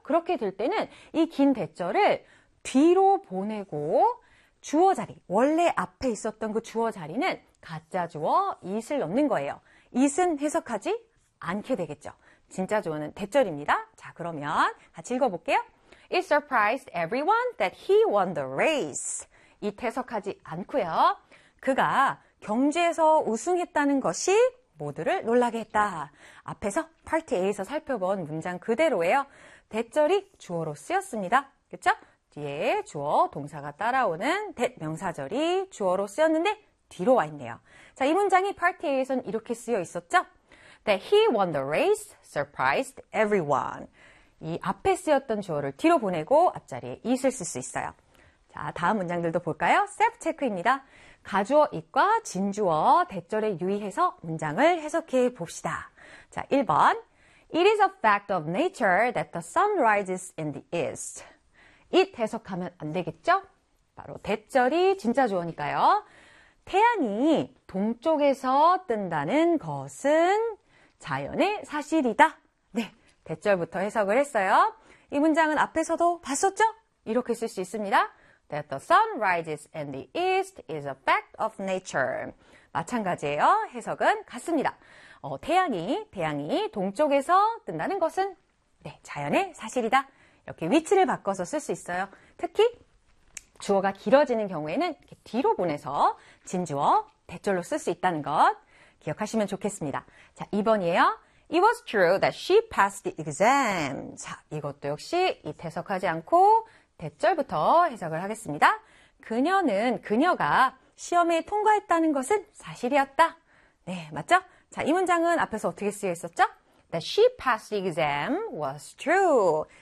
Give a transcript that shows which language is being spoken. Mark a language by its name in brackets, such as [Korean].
[Korean] 그렇게 될 때는 이긴 대절을 뒤로 보내고 주어 자리, 원래 앞에 있었던 그 주어 자리는 가짜 주어 it을 넣는 거예요. it은 해석하지 않게 되겠죠. 진짜 주어는 대절입니다. 자, 그러면 같이 읽어볼게요. [English] It surprised everyone that he won the race. [Korean] it 해석하지 않고요. 그가 경주에서 우승했다는 것이 모두를 놀라게 했다. 앞에서 파트 A에서 살펴본 문장 그대로예요. 대절이 주어로 쓰였습니다. 그쵸? 뒤에 주어, 동사가 따라오는 that 명사절이 주어로 쓰였는데 뒤로 와 있네요. 자, 이 문장이 파트 A에선 이렇게 쓰여 있었죠? [English] That he won the race, surprised everyone. [Korean] 이 앞에 쓰였던 주어를 뒤로 보내고 앞자리에 it을 쓸수 있어요. 자, 다음 문장들도 볼까요? self 체크입니다. 가주어 it과 진주어 대절에 유의해서 문장을 해석해 봅시다. 자, 1번. [English] It is a fact of nature that the sun rises in the east. [Korean] it 해석하면 안 되겠죠? 바로 대절이 진짜 주어니까요. 태양이 동쪽에서 뜬다는 것은 자연의 사실이다. 네, 대절부터 해석을 했어요. 이 문장은 앞에서도 봤었죠? 이렇게 쓸수 있습니다. [English] That the sun rises in the east is a fact of nature. [Korean] 마찬가지예요. 해석은 같습니다. 태양이 동쪽에서 뜬다는 것은 네, 자연의 사실이다. 이렇게 위치를 바꿔서 쓸수 있어요. 특히 주어가 길어지는 경우에는 이렇게 뒤로 보내서 진주어 대절로 쓸수 있다는 것 기억하시면 좋겠습니다. 자, 2번이에요. [English] It was true that she passed the exam. [Korean] 자, 이것도 역시 it 해석하지 않고 대절부터 해석을 하겠습니다. 그녀가 시험에 통과했다는 것은 사실이었다. 네, 맞죠? 자, 이 문장은 앞에서 어떻게 쓰여 있었죠? [English] That she passed the exam was true.